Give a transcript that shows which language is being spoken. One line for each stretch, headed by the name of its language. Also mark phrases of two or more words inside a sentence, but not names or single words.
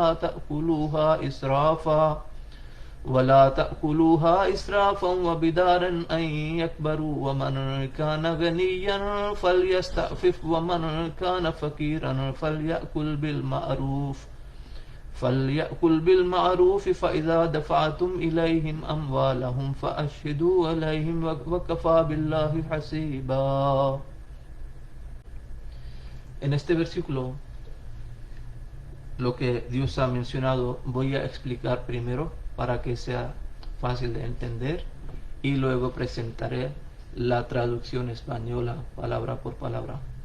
Arabic: ولا تأكلوها إسرافا وبدارا أن يكبروا ومن كان غنيا فليستعفف ومن كان فقيرا فليأكل بالمعروف فإذا دفعتم إليهم أموالهم فأشهدوا عليهم وكفى بالله حسيبا.
Spanish: En este versículo, lo que Dios ha mencionado, voy a explicar primero para que sea fácil de entender y luego presentaré la traducción española palabra por palabra.